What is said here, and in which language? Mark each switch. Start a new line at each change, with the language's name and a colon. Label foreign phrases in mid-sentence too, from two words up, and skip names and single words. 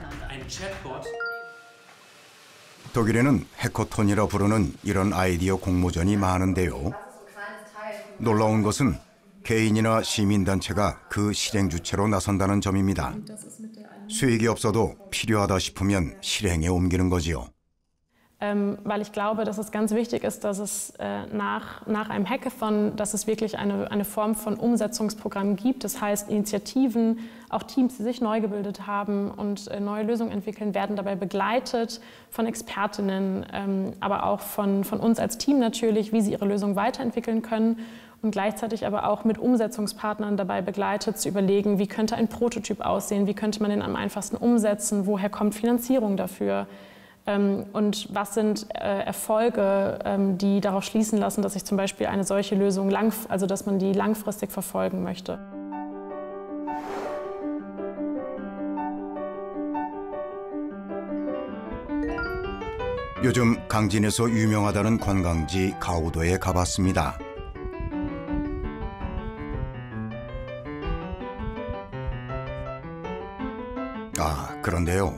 Korean: 독일에는 해커톤이라 부르는 이런 아이디어 공모전이 많은데요. 놀라운 것은 개인이나 시민단체가 그 실행 주체로 나선다는 점입니다. 수익이 없어도 필요하다 싶으면 실행에 옮기는 거지요.
German: weil ich glaube, dass es ganz wichtig ist, dass es nach einem Hackathon, dass es wirklich eine Form von Umsetzungsprogramm gibt. Das heißt, Initiativen, auch Teams, die sich neu gebildet haben und neue Lösungen entwickeln, werden dabei begleitet von Expertinnen, aber auch von uns als Team natürlich, wie sie ihre Lösung weiterentwickeln können und gleichzeitig aber auch mit Umsetzungspartnern dabei begleitet, zu überlegen, wie könnte ein Prototyp aussehen, wie könnte man den am einfachsten umsetzen, woher kommt Finanzierung dafür. Und was sind Erfolge, die darauf schließen lassen, dass sich zum Beispiel eine solche Lösung, dass man die langfristig verfolgen möchte.
Korean: 요즘 강진에서 유명하다는 관광지 가오도에 가봤습니다. 그런데요.